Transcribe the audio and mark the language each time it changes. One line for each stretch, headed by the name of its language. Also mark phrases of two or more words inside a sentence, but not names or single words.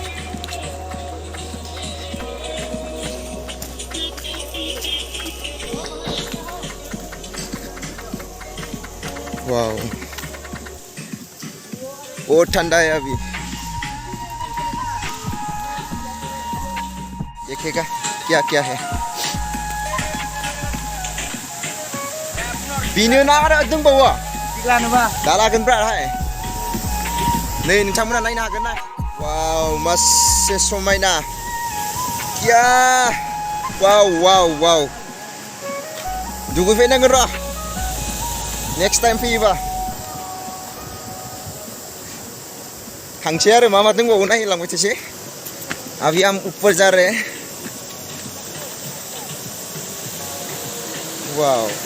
Hindi: वाओ, बहुत ठंडा है अभी. देखेगा क्या क्या है.
Bodo: बिनो ना आरो दंबावो. दालागोन ब्राहाय. नै नोंथांमोना नायनो हागोन ना. वाव, मासे समायना. या, वाव वाव वाव. दुगैफैनांगोन र'
English: next time
Bodo: फैयोबा. थांसै आरो मा मा दंबावो नायलांबाय थासै.
Hindi: अभी हम ऊपर जा रहे हैं. वाव.